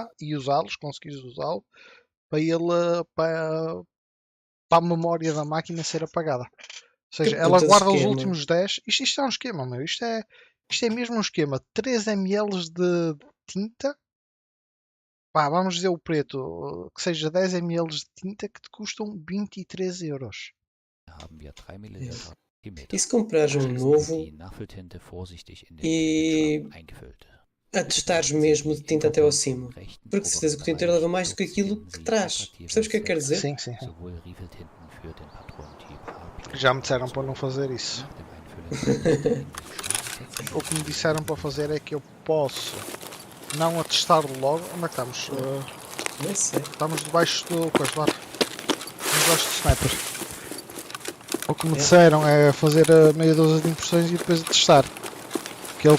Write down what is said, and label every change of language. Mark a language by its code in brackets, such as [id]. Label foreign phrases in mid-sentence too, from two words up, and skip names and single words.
[pt] lá e usá-los, conseguires usá-lo, para ele, para a memória da máquina ser apagada. Ou Que seja, ela puta de guarda os esquema. últimos 10. Isto é um esquema, meu. Isto é mesmo um esquema. 3 ml de tinta. Pá, vamos dizer o preto. Que seja 10 ml de tinta que te custam 23 euros. [de] haben wir 3 [pt] É. [de] Milliliter [pt] E [de] Meter. [pt] se comprares um [de] Anschließend wird [pt] novo [de] die Nachfülltinte vorsichtig in den [pt] e [de] Tintenschwamm eingefüllt. [pt] atestares mesmo de tinta até ao cimo? [de] rechten [pt] Porque de certeza que o tinteiro leva mais do que aquilo que traz. Percebes o que é que quer dizer? Sim, sim. [de] sowohl Riefeltinten für den Patronentyp HP. [pt] Já me disseram para não fazer isso. [de] Nach dem Einfüllen der Tinte in den Schwamm setzen Sie [pt] O que me disseram para fazer é que eu posso não atestar logo. Onde é que estamos? Não sei. Estamos debaixo do coisa lá. Estamos debaixo do sniper. O que me É. disseram é fazer meia dúzia de impressões e depois testar. Que ele